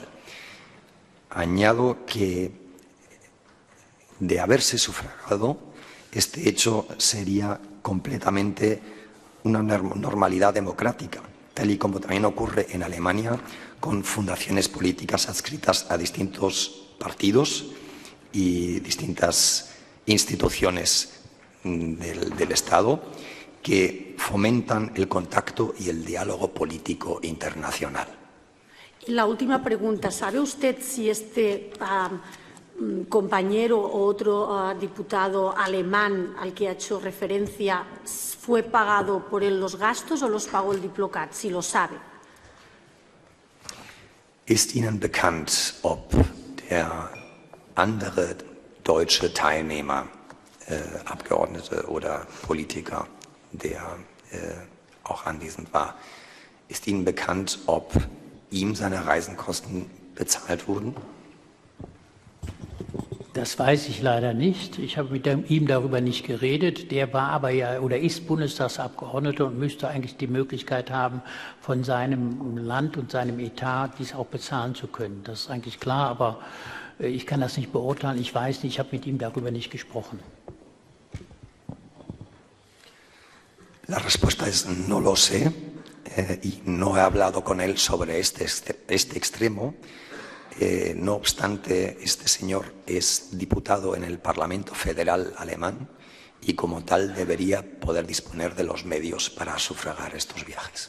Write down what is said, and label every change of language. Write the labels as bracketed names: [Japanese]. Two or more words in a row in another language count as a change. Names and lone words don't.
[Spanish] Añado que, de haberse sufragado, este hecho sería completamente una normalidad democrática, tal y como también ocurre en Alemania con fundaciones políticas adscritas a distintos partidos y distintas instituciones del Estado que fomentan el contacto y el diálogo político internacional. La última pregunta, ¿sabe usted si este compañero o otro diputado alemán al que ha hecho referencia fue pagado por él los gastos o los pagó el Diplocat, si lo sabe? [German] Ist Ihnen bekannt, ob der andere deutsche Teilnehmer, Abgeordnete oder Politiker, der auch anwesend war, ist Ihnen bekannt, ob ihm seine Reisenkosten bezahlt wurden? Das weiß ich leider nicht. Ich habe mit ihm darüber nicht geredet. Der war aber ja oder ist Bundestagsabgeordneter und müsste eigentlich die Möglichkeit haben, von seinem Land und seinem Etat dies auch bezahlen zu können. Das ist eigentlich klar, aber ich kann das nicht beurteilen. Ich weiß nicht, ich habe mit ihm darüber nicht gesprochen. [Spanish] La respuesta es no lo sé. Y no he hablado con él sobre este extremo. No obstante, este señor es diputado en el Parlamento Federal alemán y como tal debería poder disponer de los medios para sufragar estos viajes.